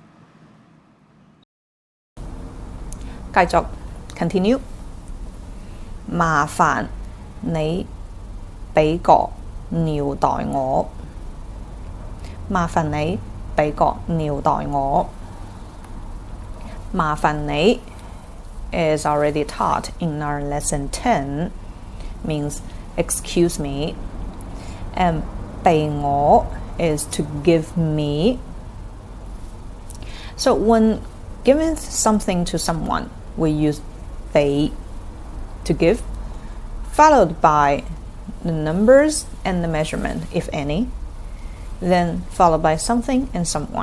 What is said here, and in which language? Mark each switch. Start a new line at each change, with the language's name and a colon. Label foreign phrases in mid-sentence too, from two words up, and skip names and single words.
Cantonese: 繼續 continue。麻煩你俾個尿袋我。麻煩你俾個尿袋我。麻煩你
English: is already taught in our lesson 10, means excuse me. And
Cantonese: 俾我
English: is to give me. So when giving something to someone, we use 俾 to give, followed by the numbers and the measurement, if any, then followed by something and someone.